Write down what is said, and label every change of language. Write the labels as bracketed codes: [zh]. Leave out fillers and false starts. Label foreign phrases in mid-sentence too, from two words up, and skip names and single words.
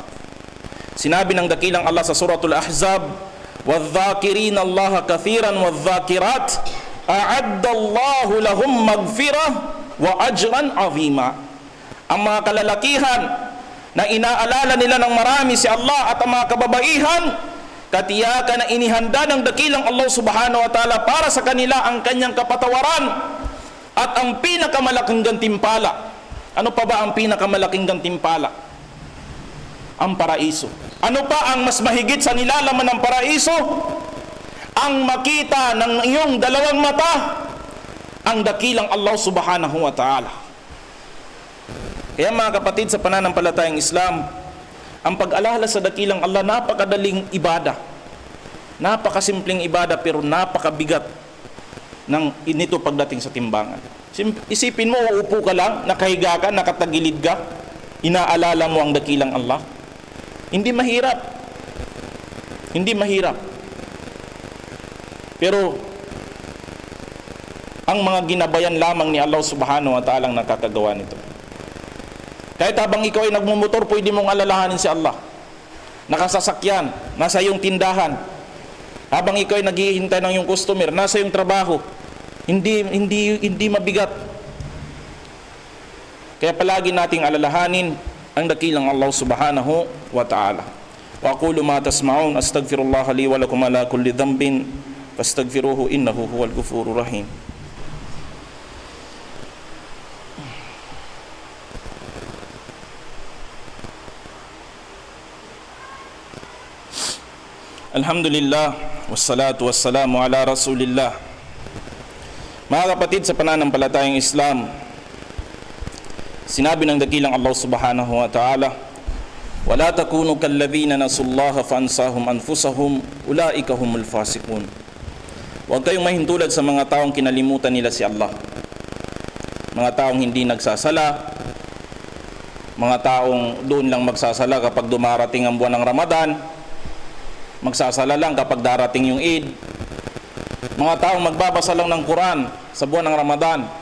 [tl] Sinabi ng dakilang Allah sa suratul Ahzab, [ar] وَالذَّاكِرِينَ اللَّهَ كَثِيرًا وَالذَّاكِرَاتِ أَعَدَّ اللَّهُ لَهُمْ مَغْفِرَةً وَأَجْرًا عَظِيمًا. [tl] Ang mga kalalakihan na inaalala nila ng marami si Allah at ang mga kababaihan, katiyakan na inihanda ng dakilang Allah [ar] سبحانه وتعالى [tl] para sa kanila ang kanyang kapatawaran at ang pinakamalaking gantimpala. Ano pa ba ang pinakamalaking gantimpala? Ang paraiso. Ano pa ang mas mahigit sa nilalaman ng paraiso? Ang makita ng iyong dalawang mata ang dakilang Allah [ar] سبحانه وتعالى. [tl] Kaya mga kapatid, sa pananampalatayang Islam, ang pag-alala sa dakilang Allah, napakadaling ibada, napakasimpleng ibada, pero napakabigat nito pagdating sa timbangan. Isipin mo, uupo ka lang, nakahiga ka, nakatagilid ka, inaalala mo ang dakilang Allah. Hindi mahirap. Hindi mahirap. Pero ang mga ginabayan lamang ni Allah [ar] سبحانه وتعالى [tl] ang nakakagawa nito. Kahit habang ikaw ay nagmumotor, pwede mong alalahanin si Allah. Nakasasakyan, nasa iyong tindahan. Habang ikaw ay naghihintay ng iyong customer, nasa iyong trabaho. Hindi mabigat. Kaya palagi nating alalahanin ang dakilang Allah [ar] سبحانه وتعالى. وأقول ما تسمعون، أستغفر الله لي ولكم على كل ذنب فاستغفروه إنه هو الغفور الرحيم. الحمد لله، والصلاة والسلام على رسول الله. [tl] Mga kapatid, sa pananampalatayang Islam, sinabi ng dakilang Allah [ar] سبحانه وتعالى, ولا تكونوا كالذين نسوا الله فأنساهم أنفسهم أولئك هم الفاسقون. [tl] Huwag kayong mahintulad sa mga taong kinalimutan nila si Allah. Mga taong hindi nagsasala, mga taong doon lang magsasala kapag dumarating ang buwan ng Ramadan, magsasala lang kapag darating yung Eid, mga taong magbabasa lang ng Quran sa buwan ng Ramadan.